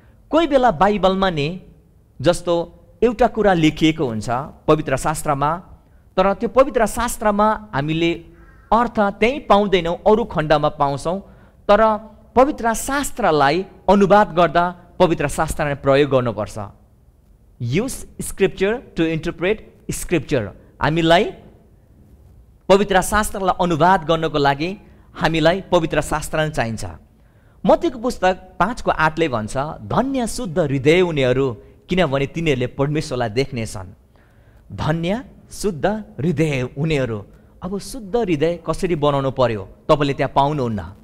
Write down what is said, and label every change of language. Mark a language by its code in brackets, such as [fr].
[ne] कोही बेला बाइबलमा नि जस्तो एउटा कुरा लेखिएको हुन्छ पवित्र शास्त्रमा, तर त्यो पवित्र शास्त्रमा हामीले अर्थ त्यही पाउँदैनौँ, अरू खण्डमा पाउँछौँ। तर पवित्र शास्त्रलाई अनुवाद गर्दा पवित्र शास्त्रलाई प्रयोग गर्नुपर्छ। [en] Use scripture to interpret scripture. [ne] हामीलाई पवित्र शास्त्रलाई अनुवाद गर्नको लागि हामीलाई पवित्र शास्त्र नै चाहिन्छ। मत्तीको पुस्तक 5:8 भन्छ, धन्य शुद्ध हृदय उनीहरू, किनभने तिनीहरूले परमेश्वरलाई देख्नेछन्। धन्य शुद्ध हृदय उनीहरू। अब शुद्ध हृदय कसरी बनाउनु पर्यो तपाईँले त्यहाँ पाउनुहुन्न।